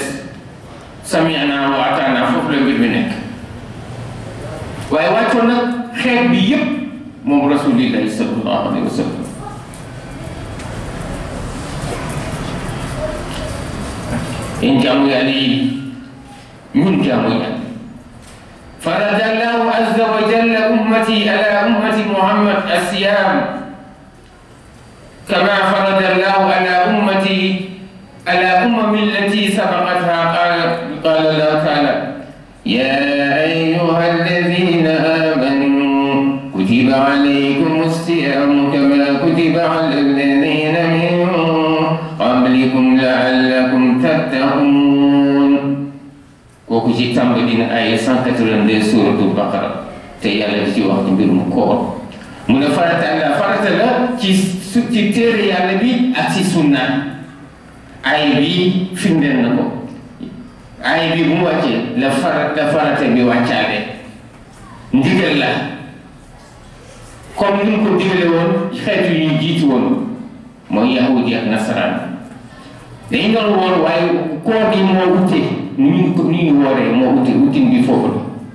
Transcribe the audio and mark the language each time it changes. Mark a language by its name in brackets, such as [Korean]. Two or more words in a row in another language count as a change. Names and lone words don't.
[Arabic] سمعنا وأطعنا, [Wolof] foofu la mbir bi nekk. waaye wàccoon nag xeet bi yëpp moom [Arabic] رسول الله صلى الله عليه وسلم. [Wolof] in jaamu yàlla yi ñun jaamu yàlla. [Arabic] فرض الله عز وجل أمتي على أمة محمد الصيام كما فرض الله على أمة على الأمم التي سبقتها. قال الله تعالى يا أيها الذين آمنوا كتب عليكم الصيام كما كتب على الذين من قبلكم لعلكم تتقون. [Wolof] kooku ci tàmbali na ay 182 suuratul Baqara. te yàlla di ci wax ci mbirum koor mu ne farata la ci téere yàlla bi ak ci sunna ay bi firndeel na ko ay bi bu mu wàccee la farata bi wàccaale ndigal la comme ni mu ko digale woon xeetu yu ñu jiitu woon mooy yahudi ak nasaraan dañu doon woor waaye koor gi moo wute nu ñu wooree moo wute wutin bi foofu la